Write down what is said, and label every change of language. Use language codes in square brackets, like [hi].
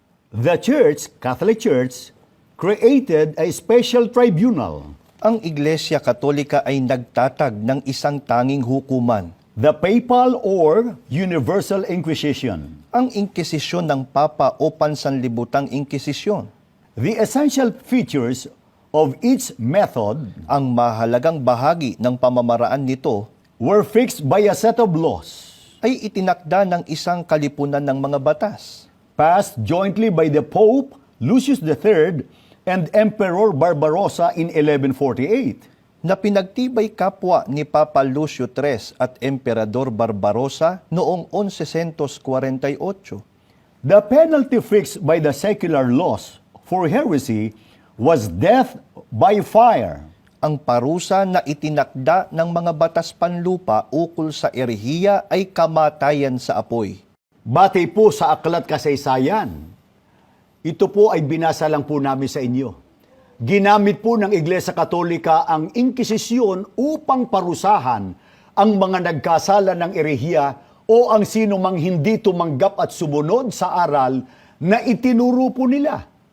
[en] The Church, Catholic Church, created a special tribunal. [tl] Ang Iglesia Katolika ay nagtatag ng isang tanging hukuman. [en] The Papal or Universal Inquisition. [tl] Ang inkisisyon ng Papa o pansanlibutang inkisisyon. [en] The essential features of each method [tl] Ang mahalagang bahagi ng pamamaraan nito [en] were fixed by a set of laws, [tl] ay itinakda ng isang kalipunan ng mga batas. [en] passed jointly by the Pope Lucius III and Emperor Barbarossa in 1148. [tl] Na pinagtibay kapwa ni Papa Lucio III at Emperador Barbarossa noong 1148. [en] The penalty fixed by the secular laws for heresy was death by fire. [tl] Ang parusa na itinakda ng mga batas panlupa ukol sa erehiya ay kamatayan sa apoy. Batay po sa aklat kasaysayan, ito po ay binasa lang po namin sa inyo. Ginamit po ng Iglesia Katolika ang Inkisisyon upang parusahan ang mga nagkasala ng erehiya o ang sino mang hindi tumanggap at sumunod sa aral na itinuro po nila.